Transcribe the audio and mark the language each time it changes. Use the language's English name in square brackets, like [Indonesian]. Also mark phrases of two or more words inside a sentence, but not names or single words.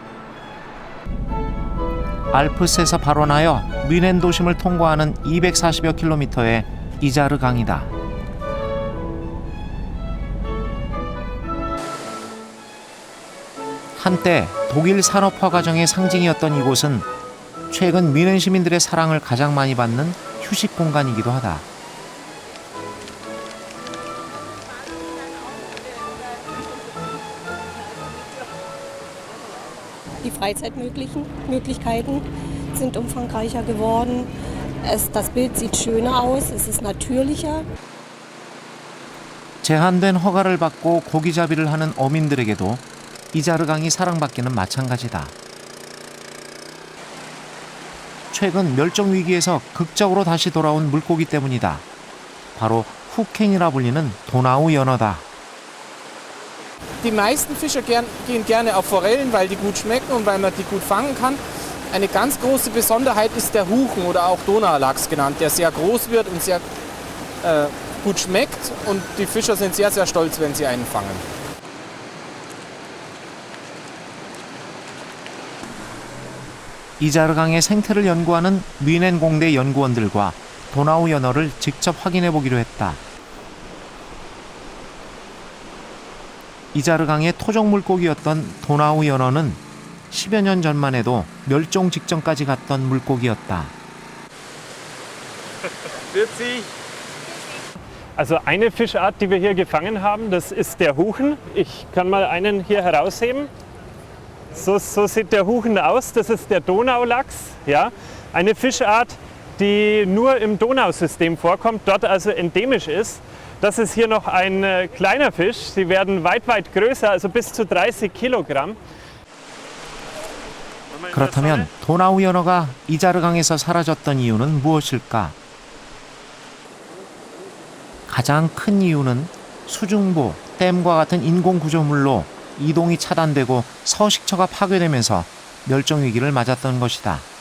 [Korean] 알프스에서 발원하여 뮌헨 도심을 통과하는 240여 킬로미터의 이자르 강이다. 한때 독일 산업화 과정의 상징이었던 이곳은 최근 뮌헨 시민들의 사랑을 가장 많이 받는 휴식 공간이기도 하다. [German] Die Freizeitmöglichkeiten sind umfangreicher geworden. Das Bild sieht schöner aus, es ist natürlicher. [Korean] 제한된 허가를 받고 고기잡이를 하는 어민들에게도 이자르 강이 사랑받기는 마찬가지다. 최근 멸종 위기에서 극적으로 다시 돌아온 물고기 때문이다. 바로 후켄이라 불리는 도나우 연어다. [German] Die meisten Fischer gehen gerne auf Forellen, weil die gut schmecken und weil man die gut fangen kann. Eine ganz große Besonderheit ist der Huchen oder auch Donaulachs genannt, der sehr groß wird und sehr gut schmeckt und die Fischer sind sehr, sehr stolz, wenn sie einen fangen. [Korean] 이자르 강의 생태를 연구하는 뮌헨 공대 연구원들과 도나우 연어를 직접 확인해 보기로 했다. 이자르 강의 토종 물고기였던 도나우 연어는 10여 년 전만 해도 멸종 직전까지 갔던 물고기였다. [German] Also eine Fischart, die wir hier gefangen haben, das ist der Huchen. Ich kann mal einen hier herausheben. So sieht der Huchen aus. Das ist der Donaulachs. Ja? Eine Fischart, die nur im Donausystem vorkommt, dort also endemisch ist. Das ist hier noch ein kleiner Fisch. Sie werden weit größer, also bis zu 30 Kilogramm. [Korean] 그렇다면 도나우 연어가 이자르 강에서 사라졌던 이유는 무엇일까? 가장 큰 이유는 수중보, 댐과 같은 인공 구조물로 이동이 차단되고 서식처가 파괴되면서 멸종 위기를 맞았던 것이다.